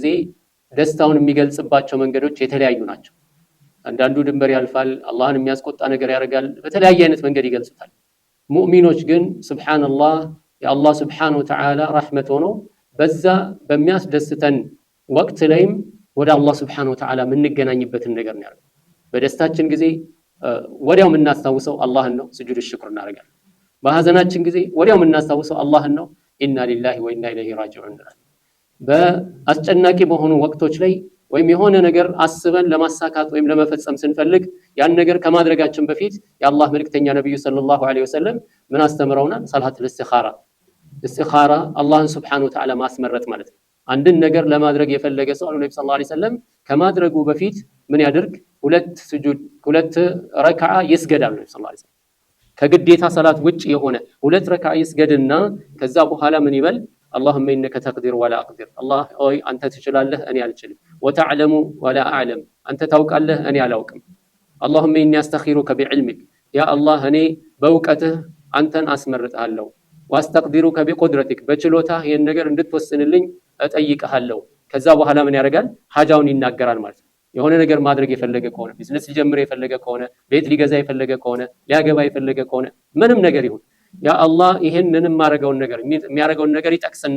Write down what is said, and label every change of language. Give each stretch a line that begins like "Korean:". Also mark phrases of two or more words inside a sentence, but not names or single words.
Amharic: ደስታውን የሚገልጽባቸው መንገዶች የተለያዩ ናቸው አንዳንዱ ድንበር ያልፋል አላህን የሚያስቆጣ ነገር ያደርጋል በተለያየ አይነት መንገድ ይገልጹታል ሙእሚኖች ግን ሱብሃንአላህ የአላህ
Arabic: سبحانه وتعالى
Amharic: ረህመት ሆኖ በዛ በሚያስደስተን ወቅት ላይም ወደ አላህ
Arabic: سبحانه وتعالى
Amharic: የምንገናኝበትን ነገር ነው ያለው በደስታችን ጊዜ ወዲያው የምናስታውሰው አላህን ነው ስጁድ ሽክር እናደርጋለን በሐዘናችን ጊዜ ወዲያው የምናስታውሰው አላህን ነው
Arabic: إنا لله وإنا إليه راجعون
Amharic: በአስጨናቂ በሆኑ ወቅቶች ላይ ወይም የሆነ ነገር አስበን ለማሳካት ወይም ለመፈጸም ስንፈልግ ያን ነገር ከማድረጋችን በፊት የአላህ መልእክተኛ ነብዩ
Arabic: صلى الله عليه وسلم
Amharic: ምን አስተምረውናል
Arabic: صلاة الاستخارة استخارة الله سبحانه وتعالى ما اسمرت
Amharic: ማለት ነው አንድን ነገር ለማድረግ የፈለገ ሰው ነብዩ
Arabic: صلى الله عليه وسلم
Amharic: ከማድረጉ በፊት ምን ያደርግ ሁለት ረካዓ ይስገዳል ነብዩ
Arabic: صلى الله عليه وسلم
Amharic: ከግዴታ ሰላት ውጭ የሆነ ሁለት ረካዓ ይስገድና ከዛ በኋላ ምን ይበል
Arabic: اللهم انك تقدر ولا اقدر الله
Amharic: ኦይ አንተ ትችላለህ እኔ አልችልም
Arabic: وتعلم ولا اعلم
Amharic: አንተ ታውቃለህ እኔ አላውቅም
Arabic: اللهم اني استخيرك بعلمك يا الله
Amharic: እኔ በእውቀትህ አንተን አስመርጣለሁ
Arabic: واستقدرك بقدرتك
Amharic: በችሎታ ይሄን ነገር እንድትወስንልኝ እጠይቅሃለሁ ከዛ በኋላ ምን ያደርጋል ሐጃውን ይናገራል ማለት ነው የሆነ ነገር ማድረግ የፈለገ ከሆነ ቢዝነስ ሊጀምር የፈለገ ከሆነ ቤት ሊገዛ የፈለገ ከሆነ ሊያገባ የፈለገ ከሆነ ምንም ነገር ይሁን
Arabic: يا الله
Amharic: ይሄንንም ማረጋውን ነገር የሚያረጋውን ነገር ይጠቅስና